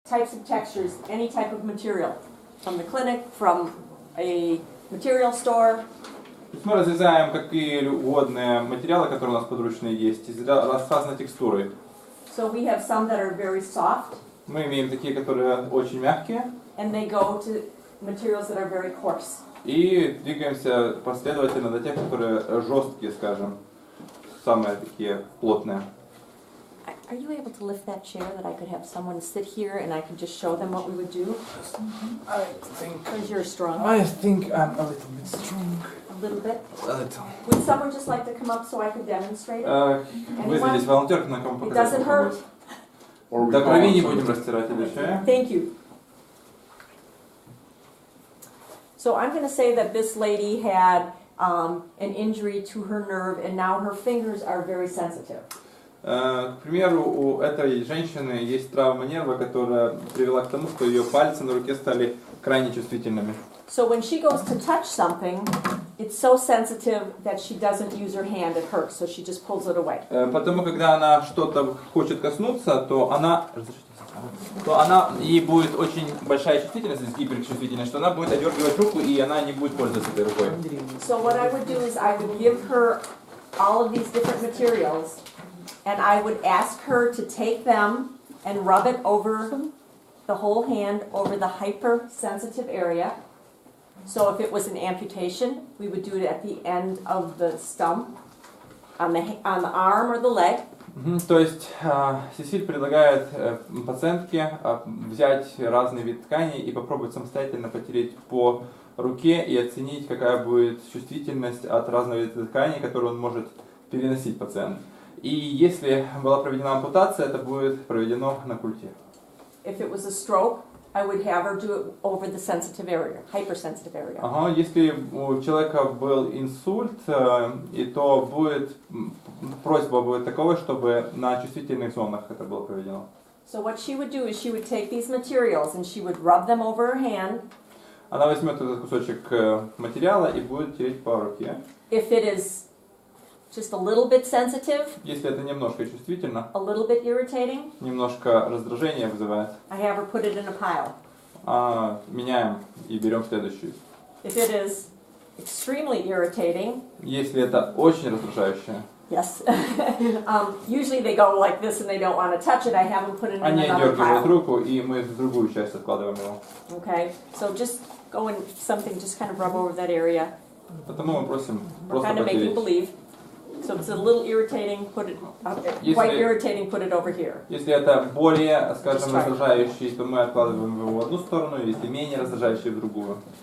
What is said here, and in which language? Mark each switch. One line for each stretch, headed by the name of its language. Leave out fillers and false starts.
English: types of textures, any type of material, from the clinic, from a material store.
Russian: Мы разрезаем какие угодные материалы, которые у нас подручные есть, с разной текстурой.
English: So we have some that are very soft.
Russian: Мы имеем такие, которые очень мягкие.
English: And they go to materials that are very coarse.
Russian: И двигаемся последовательно до тех, которые жесткие, скажем, самые такие плотные.
English: Are you able to lift that chair that I could have someone sit here and I could just show them what we would do? I think. Because you're strong. I think I'm a little bit strong. A little bit. A little. Would someone just like to come up so I could demonstrate it?
Russian: Вызвать здесь волонтерку, на ком
English: It doesn't hurt.
Russian: До крови не будем растирать или что?
English: Thank you. So I'm going to say that this lady had an injury to her nerve and now her fingers are very sensitive.
Russian: К примеру, у этой женщины есть травма нерва, которая привела к тому, что ее пальцы на руке стали крайне чувствительными.
English: So when she goes to touch something, it's so sensitive that she doesn't use her hand, it hurts, so she just pulls it away.
Russian: Потому когда она что-то хочет коснуться, то она ей будет очень большая чувствительность, гиперчувствительность, что она будет одергивать руку и она не будет пользоваться этой рукой.
English: So what I would do is I would give her all of these different materials and I would ask her to take them and rub it over the whole hand over the hypersensitive area. So if it was an amputation, we would do it at the end of the stump, on the arm or the leg.
Russian: То есть Сесиль предлагает пациентке взять разный вид ткани и попробовать самостоятельно потереть по руке и оценить, какая будет чувствительность от разного вида ткани, которую он может переносить пациент. И если была проведена ампутация, это будет проведено на культе.
English: If it was a stroke, I would have her do it over the sensitive area, hypersensitive area.
Russian: Ага, если у человека был инсульт, и то будет просьба будет такова, чтобы на чувствительных зонах это было проведено.
English: So what she would do is she would take these materials and she would rub them over her hand.
Russian: Она возьмет этот кусочек материала и будет тереть по руке.
English: If it is just a little bit sensitive,
Russian: если это немножко чувствительно,
English: a little bit irritating,
Russian: немножко раздражение вызывает,
English: I have her put it in a pile.
Russian: Меняем и берем следующую.
English: If it is extremely irritating,
Russian: если это очень раздражающее,
English: yes, usually they go like this and they don't want to touch it. I have them put it in
Russian: они
English: another
Russian: дергают
English: pile.
Russian: руку, и мы в другую часть откладываем его.
English: Okay, so just go and something, just kind of rub over that area.
Russian: Потому мы просим
English: We're
Russian: просто
English: kind of making believe. So if it's a little irritating, put it quite irritating, put it over here.
Russian: Если это более, скажем, раздражающий, то мы откладываем его в одну сторону, если менее раздражающий в другую.